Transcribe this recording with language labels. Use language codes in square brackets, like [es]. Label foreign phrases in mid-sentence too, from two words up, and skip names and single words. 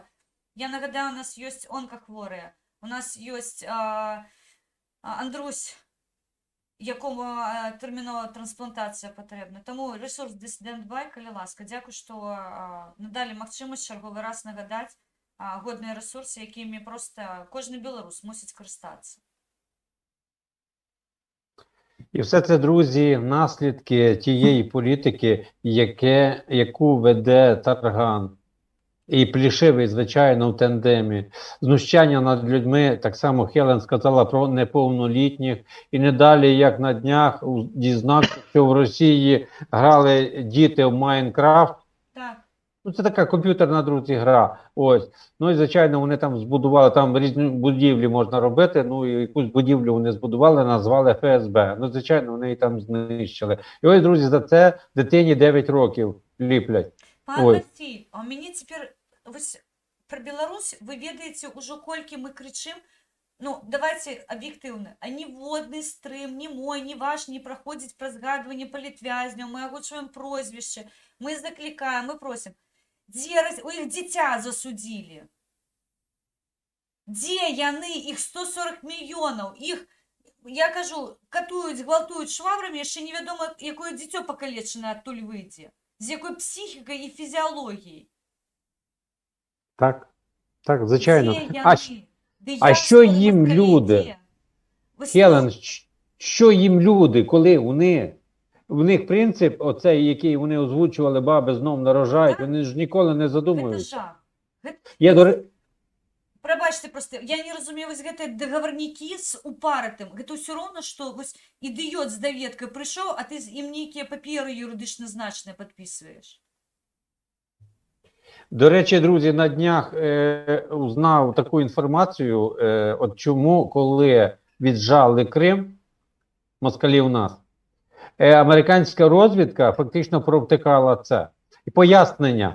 [be] Я нагадаю, у нас ёсць онкахворыя, у нас ёсць Андрусь, якому тэрмінова трансплантацыя патрэбна. Таму ресурс Dissident Buy, калі ласка. Дзякуй, што надалі магчымасць чарговы раз нагадаць годныя ресурсы, якімі проста кожны беларус мусіць карыстацца. [uk] І все це, друзі, наслідки тієї політики, яку веде Тарган. І Плішивий, звичайно, в тандемі. Знущання над людьми, так само Хелен сказала про неповнолітніх. І не далі, як на днях, дізнався, що в Росії грали діти в Майнкрафт. Так. Ну, це така комп'ютерна, друзі, гра. Ось. Ну і, звичайно, вони там збудували, там різні будівлі можна робити, ну і якусь будівлю вони збудували, назвали ФСБ. Ну, звичайно, вони її там знищили. І ось, друзі, за це дитині 9 років ліплять. Пан Ой. [be] Алексій, а у мяне цяпер вось про Беларусь вы ведаеце ўжо колькі мы крычым. Ну, давайте аб'ектыўна. А ніводны стрым, ні мой, ні ваш не праходзіць праз згадванне палітвязняў, мы агучваем прозвішчы, мы заклікаем, мы просім. Дзе у іх дзіця засудзілі? Дзе яны? Іх 140 мільёнаў. Іх, я кажу, катуюць, гвалтуюць швабрамі, яшчэ невядома, якое дзіцё пакалечанае адтуль выйдзе. З якой псіхікай і фізіялогіяй. [uk] Так, так, звичайно. [be] Дзе яны? [uk] А що їм люди? Хелен, що їм люди, коли в них принцип, оцей, який вони озвучували, баби знов нарожають, вони ж ніколи не [be] Гэта [uk] задумуються. [be] жах. Я Прабачце, просто я не разумею, вось гэтыя дагаварнікі з упарытым. Гэта ўсё роўна, што вось ідыёт з даведкай прыйшоў, а ты ім нейкія паперы юрыдычна значныя падпісваеш. [uk] До речі, друзі, на днях узнав таку інформацію, от чому, коли віджали Крим, москалі у нас, американська розвідка фактично провтикала це. І пояснення.